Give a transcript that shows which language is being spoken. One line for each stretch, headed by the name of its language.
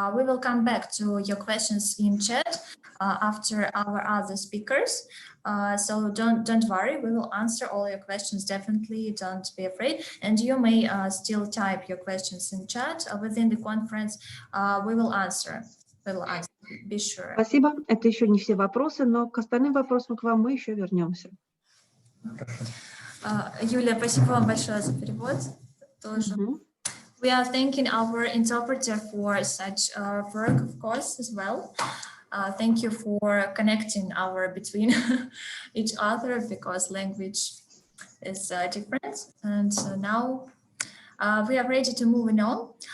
English: We will come back to your questions in chat after our other speakers. So don't worry, we will answer all your questions, definitely, don't be afraid. And you may still type your questions in chat within the conference. We will answer. Be sure.
Russian: Спасибо. Это еще не все вопросы, но к остальным вопросам к вам мы еще вернемся. Юлия, спасибо вам большое за перевод. Тоже.
English: We are thanking our interpreter for such work, of course, as well. Thank you for connecting between each other, because language is different. And so now we are ready to move on.